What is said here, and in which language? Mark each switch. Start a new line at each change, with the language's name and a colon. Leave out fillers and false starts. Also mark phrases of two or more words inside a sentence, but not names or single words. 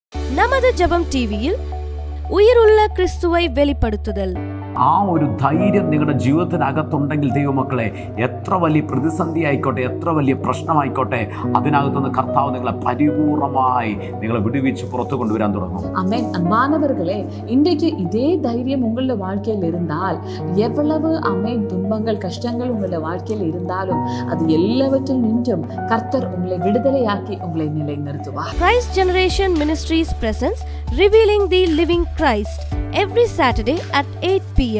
Tamil: நமது ஜெபம் டிவியில் உயருள்ள கிறிஸ்துவை வெளிப்படுத்துதல்.
Malayalam: ആ ഒരു ധൈര്യം നിങ്ങളുടെ ജീവിതത്തിനകത്തുണ്ടെങ്കിൽ ദൈവമക്കളെ, എത്ര വലിയ പ്രതിസന്ധി ആയിക്കോട്ടെ, എത്ര വലിയ പ്രശ്നമായിക്കോട്ടെ, അതിനകത്തുനിന്ന് കർത്താവ് നിങ്ങളെ പരിപൂർണമായി നിങ്ങളെ വിടുവിച്ച് പുറത്തു കൊണ്ടുവരാൻ തുടങ്ങും.
Tamil: ஆமென். அன்பானவர்களே, இன்றைக்கு இதே தைரியம் உங்களோட வாழ்க்கையில் இருந்தால், எவ்வளவு ஆமென் துன்பங்கள் கஷ்டங்கள் உங்களோட வாழ்க்கையில் இருந்தாலும் அது எல்லாவற்றில் நின்றும் கர்த்தர் உங்களை விடுதலையாக்கி உங்களை நிலைநிறுத்துவார்.
English: Christ Generation Ministries presents Revealing the Living Christ every Saturday at 8 p.m.